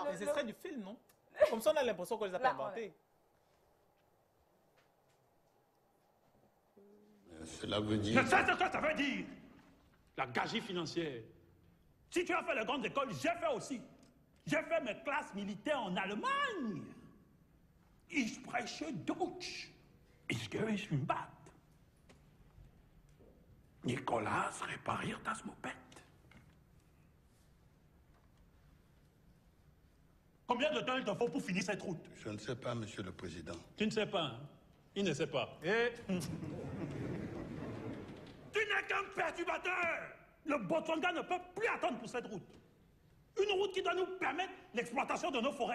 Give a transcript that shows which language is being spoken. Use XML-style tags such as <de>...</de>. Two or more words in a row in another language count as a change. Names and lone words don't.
<fr>Les extraits du film, non? Comme ça, on a l'impression qu'on les a pas inventés. Cela veut dire... Je sais ce que ça veut dire. La gagerie financière. Si tu as fait les grandes écoles, j'ai fait aussi. J'ai fait mes classes militaires en Allemagne.</fr> <de>Ich spreche Deutsch. Ich gehe in Bad. Nicolas, repariert das Moped.</de> <fr>Combien de temps il te faut pour finir cette route? Je ne sais pas, Monsieur le Président. Tu ne sais pas, hein? Il ne sait pas. Et... Tu n'es qu'un perturbateur. Le Botswana ne peut plus attendre pour cette route. Une route qui doit nous permettre l'exploitation de nos forêts.</fr>